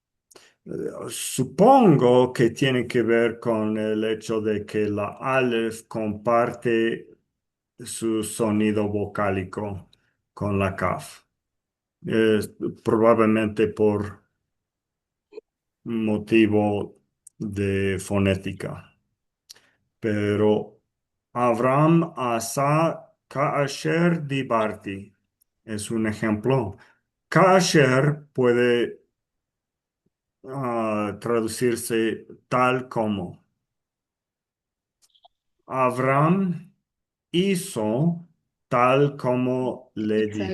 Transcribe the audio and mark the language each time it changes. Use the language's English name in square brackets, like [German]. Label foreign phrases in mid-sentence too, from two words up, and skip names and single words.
[Spanish] Supongo que tiene que ver con el hecho de que la Aleph comparte su sonido vocálico con la Kaf. Es probablemente por motivo de fonética. Pero [Hebrew] אברם עשה כאשר דיברתי [Spanish] es un ejemplo. Kaasher puede traducirse tal como. Avram hizo tal como le dije.